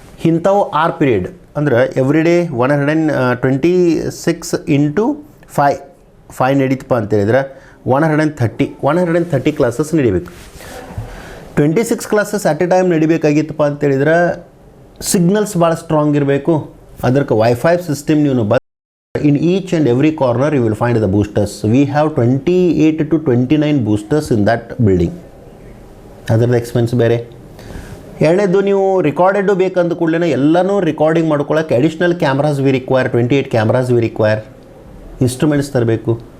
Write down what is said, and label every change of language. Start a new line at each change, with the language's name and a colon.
Kannada: ಇಂಥವು 6 ಪೀರಿಯಡ್ ಅಂದ್ರೆ every day 126 into 5 ನಡೀತಪ್ಪ ಅಂತೇಳಿದ್ರೆ 130 ಕ್ಲಾಸಸ್ ನಡಿಬೇಕು. 26 ಕ್ಲಾಸಸ್ ಅಟ್ ಎ ಟೈಮ್ ನಡಿಬೇಕಾಗಿತ್ತಪ್ಪ ಅಂತೇಳಿದ್ರೆ ಸಿಗ್ನಲ್ಸ್ ಭಾಳ ಸ್ಟ್ರಾಂಗ್ ಇರಬೇಕು. ಅದಕ್ಕೆ ವೈಫೈ ಸಿಸ್ಟಮ್ ನೀವು
English: in each and every corner you will find the boosters. We have 28 to 29 boosters in that building.
Kannada: ಅದರದ ಎಕ್ಸ್ಪೆನ್ಸ್ ಬೇರೆ. ಎರಡನೇದು ನೀವು ರಿಕಾರ್ಡೆಡ್ ಬೇಕಂದ ಕೂಡಲೇ ಎಲ್ಲನೂ ರಿಕಾರ್ಡಿಂಗ್ ಮಾಡ್ಕೊಳ್ಳೋಕೆ
English: Additional cameras we require, 28 cameras we require.
Kannada: Instruments ತರಬೇಕು.